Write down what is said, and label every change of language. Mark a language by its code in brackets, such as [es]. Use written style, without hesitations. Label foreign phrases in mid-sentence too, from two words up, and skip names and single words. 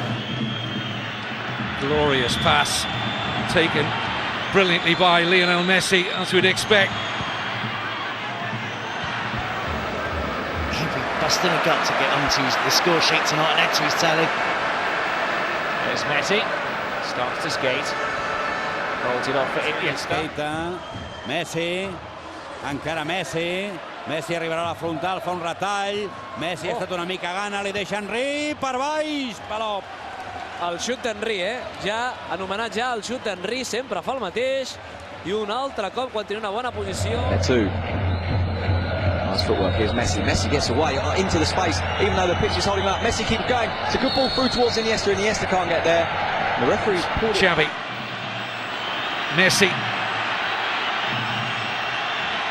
[en] Glorious pass taken brilliantly by Lionel Messi, as we'd expect. He'd be busting a gut to get onto the score sheet tonight and add to his tally. There's Messi. Starts to skate. Rolls it off for Iniesta. [ca] Messi. Encara Messi. Messi arribarà a la frontal, fa un retall. Messi ha estat una mica gana, li deixa Henry per baix. Palop. El xut d'Henry, ja anomenat ja el xut d'Henry, sempre fa el mateix. I un altre cop quan té una bona posició. [en] Two. Nice footwork. Here's Messi. Messi gets away into the space, even though the pitch is holding him up. Messi keeps going. It's a good ball through towards Iniesta. Iniesta can't get there. The referee's pulled it. Xavi. Messi.